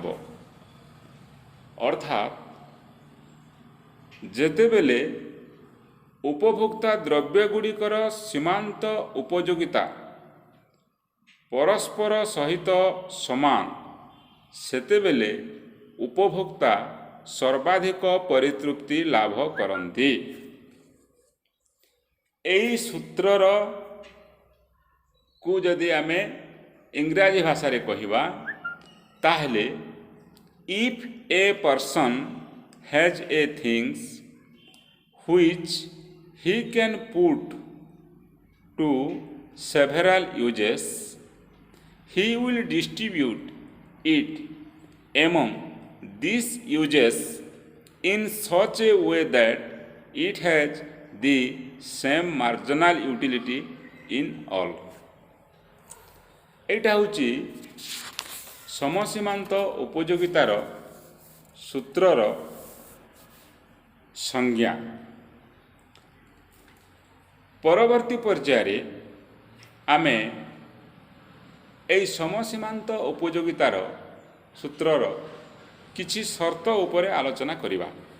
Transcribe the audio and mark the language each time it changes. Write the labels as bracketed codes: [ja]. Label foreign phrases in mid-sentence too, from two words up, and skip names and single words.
[or] ଅର୍ଥାତ୍ ଯେତେବେଳେ ଉପଭୋକ୍ତା ଦ୍ରବ୍ୟଗୁଡ଼ିକର ସୀମାନ୍ତ ଉପଯୋଗିତା ପରସ୍ପର ସହିତ ସମାନ, ସେତେବେଳେ ଉପଭୋକ୍ତା ସର୍ବାଧିକ ପରିତୃପ୍ତି ଲାଭ କରନ୍ତି। ଏହି ସୂତ୍ରର କୁ ଯଦି ଆମେ ଇଂରାଜୀ ଭାଷାରେ କହିବା ତାହେଲେ ଇଫ୍ [en] a person has a things which he can put to several uses, he will distribute it among these uses in such a way that it has the same marginal utility in all. [or] ଏଇଟା ହେଉଛି ସମସୀମାନ୍ତ ଉପଯୋଗିତାର ସୂତ୍ରର ସଂଜ୍ଞା। ପରବର୍ତ୍ତୀ ପର୍ଯ୍ୟାୟରେ ଆମେ ଏହି ସମସୀମାନ୍ତ ଉପଯୋଗିତାର ସୂତ୍ରର କିଛି ସର୍ତ୍ତ ଉପରେ ଆଲୋଚନା କରିବା।